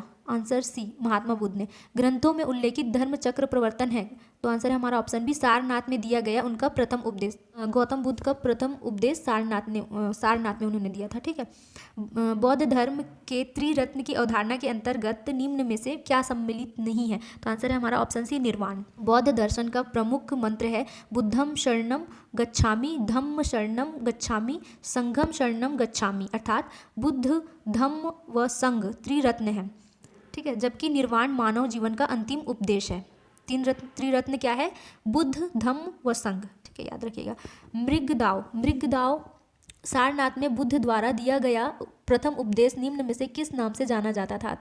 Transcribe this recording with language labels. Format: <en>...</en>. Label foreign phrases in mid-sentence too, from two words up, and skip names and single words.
<en>answer C,</en> <hi>महात्मा बुद्ध ने। ग्रंथों में उल्लेखित धर्म चक्र प्रवर्तन है, तो आंसर है हमारा</hi> <en>option B,</en> <hi>सारनाथ में दिया गया उनका प्रथम उपदेश। गौतम बुद्ध का प्रथम उपदेश सारनाथ में उन्होंने दिया था। ठीक है, बौद्ध धर्म के त्रिरत्न की अवधारणा के अंतर्गत निम्न में से क्या सम्मिलित नहीं है? तो आंसर है हमारा</hi> <en>option C,</en> <hi>निर्वाण। बौद्ध दर्शन का प्रमुख मंत्र है</hi> <pi>बुद्धम शरणम गच्छामि, धम्म शरणम गच्छामि, संघम शरणम गच्छामि,</pi> <hi>अर्थात बुद्ध, धम्म व संघ त्रिरत्न है। ठीक है, जबकि निर्वाण मानव जीवन का अंतिम उपदेश है। त्रिरत्न क्या है? बुद्ध, धम्म व संघ। ठीक है, याद रखिएगा। मृगदाव सारनाथ में बुद्ध द्वारा दिया गया प्रथम उपदेश निम्न में से किस नाम से जाना जाता था?</hi>